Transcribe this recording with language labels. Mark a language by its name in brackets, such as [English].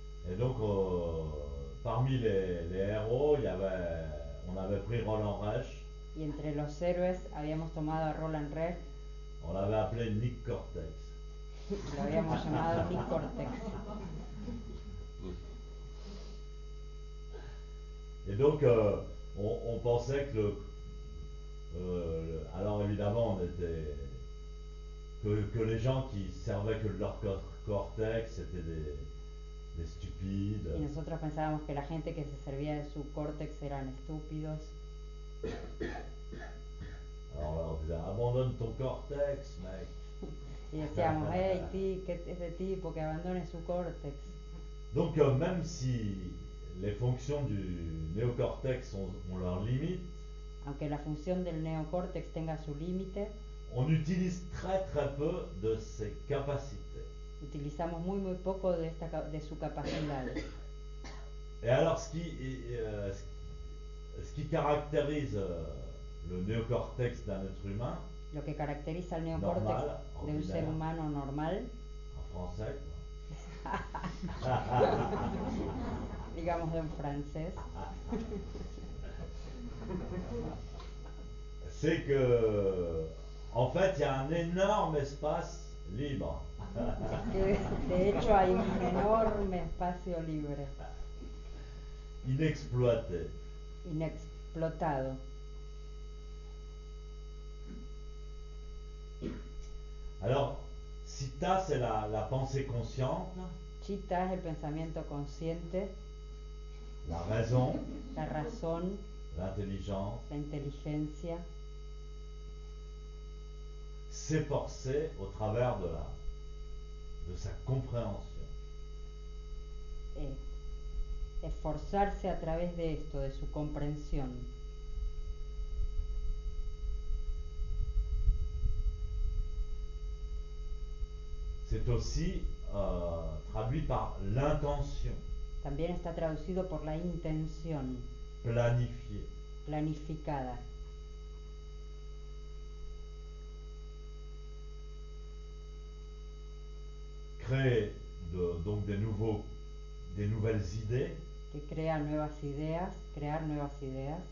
[French] Et donc, parmi les héros, on avait pris Roland Reich. [Spanish] Y entre los héroes habíamos tomado a Roland Reich. [French] On l'avait appelé Nick Cortex. [Spanish] Lo habíamos llamado Nick Cortex. [French] Et donc, on pensait que alors évidemment, on était que les gens qui servaient que de leur cortex, c'était des stupides. [Spanish] Y nosotros pensábamos que la gente que se servía de su córtex eran estúpidos. [French] Alors on disait, abandonne ton cortex, mec. [Spanish] Y decíamos, hey, que ese tipo que abandone su córtex. [French] Donc même si les fonctions du néocortex ont leurs limites, [Spanish] Aunque la función del neocórtex tenga su límite, [French] on utilise très très peu de ses capacités. [Spanish] utilizamos muy poco de su capacidad. [French] Et alors ce qui caractérise le néocortex d'un être humain, [Spanish] Lo que caracteriza al neocórtex [French] normal, [Spanish] de un ser [French] ordinaire, [Spanish] humano normal, [French] en français, quoi. [Spanish] digamos de un francés, [French] C'est que, en fait, il y a un énorme espace libre. [Spanish] es que de hecho hay un enorme espacio libre, [French] Inexploité. [Spanish] inexplotado. [French] Alors, Citta, c'est la pensée consciente, [Spanish] Chitta es el pensamiento consciente, [French] la raison, [Spanish] la razón, [French] l'intelligence, [Spanish] la inteligencia, [French] s'efforcer au travers de sa compréhension. [Spanish] eh, esforzarse a través de esto, de su comprensión. [French] C'est aussi traduit par l'intention, [Spanish] También está traducido por la intención [French] planifiée. [Spanish] planificada. [French] Créer donc des nouvelles idées [Spanish] Que crea nuevas ideas, crear nuevas ideas